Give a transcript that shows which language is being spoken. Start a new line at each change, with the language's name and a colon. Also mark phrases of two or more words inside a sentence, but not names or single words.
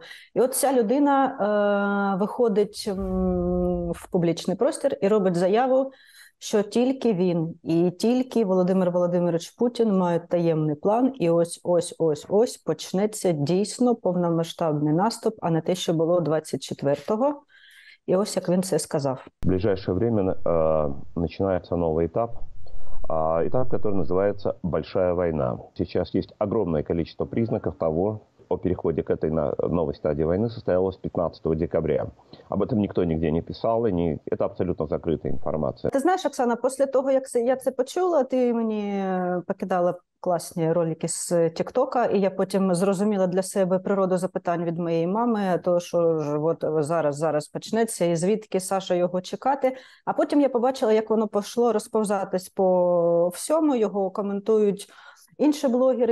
Ukrainian: І от ця людина виходить в публічний простір і робить заяву, що тільки він і тільки Володимир Володимирович Путін мають таємний план, і ось почнеться дійсно повномасштабний наступ, а не те, що було 24-го. І ось як він це сказав.
Russian: В ближайшее время начинается новый этап. Этап, который называется «Большая война». Сейчас есть огромное количество признаков того, о переходе к этой новой стадии войны состоялось 15 декабря. Об этом никто нигде не писал, и это абсолютно закрытая информация.
Ukrainian: Ти знаєш, Оксана, після того, як я це почула, ти мені покидала класні ролики з Тіктока, і я потім зрозуміла для себе природу запитань від моєї мами, то що ж от зараз почнеться, і звідки Саша його чекати. А потім я побачила, як воно пішло розповзатись по всьому, його коментують інші блогери.